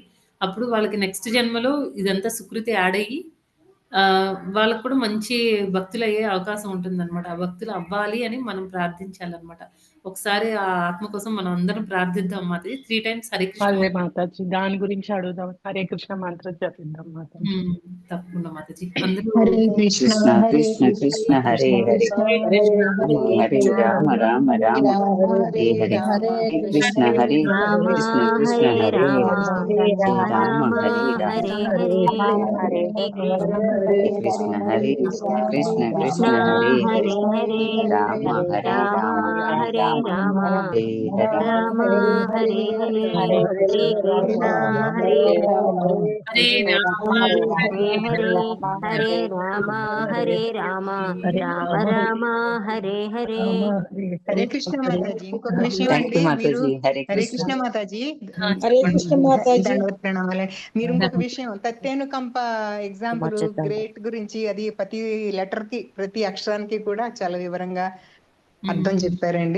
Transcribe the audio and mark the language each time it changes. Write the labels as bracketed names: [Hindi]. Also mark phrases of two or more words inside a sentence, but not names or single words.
[Telugu] అప్పుడు వాళ్ళకి నెక్స్ట్ జన్మలో ఇదంతా సుకృతి యాడ్ అయ్యి వాళ్ళకి కూడా మంచి భక్తులు అయ్యే అవకాశం ఉంటుందన్నమాట. ఆ భక్తులు అవ్వాలి అని మనం ప్రార్థించాలన్నమాట. ఒకసారి ఆ ఆత్మ కోసం మనం అందరం ప్రార్థిద్దాం మాతాజీ. 3 టైమ్స్ హరే కృష్ణ అదే మాతాజీ, దాని గురించి అడుగుదాం. హరే కృష్ణ మంత్రం జపిద్దాం మాతాజీ. తప్పకుండా మాతాజీ. అందరూ [Sanskrit] హరే కృష్ణ కృష్ణ హరే కృష్ణ కృష్ణ హరే హరే, హరే రామ హరే రామ రామ రామ హరే హరే. హరే కృష్ణ హరే రామ కృష్ణ కృష్ణ హరే హరే రామ, హరే, రామ రామ రామ హరే రామ హరే హరే హరే. హరే కృష్ణ హరే కృష్ణ కృష్ణ కృష్ణ హరే హరే, హరే హరే, రామ హరే రామ రామ రామ హరే రామ రామ, హరే హరే. రామ హరే హరే. హరే కృష్ణ హరే హరే రామ హరే హరే, హరే రామ హరే రామ, రామ రామ హరే హరే. [Telugu] హరే కృష్ణ మాతాజీ. ఇంకొక విషయం థ్యాంక్ అండి, యూ మీరు మాతాజీ. హరే హరే కృష్ణ. కృష్ణ మాతాజీ, హరే కృష్ణ మాతాజీ. దండవత్ ప్రణామాలండి. మీరు ఇంకొక విషయం తత్తేనుకంప [English] example great [Telugu] గురించి, అది ప్రతి లెటర్ కి ప్రతి అక్షరానికి కూడా చాలా వివరంగా అర్థం చెప్పారండి.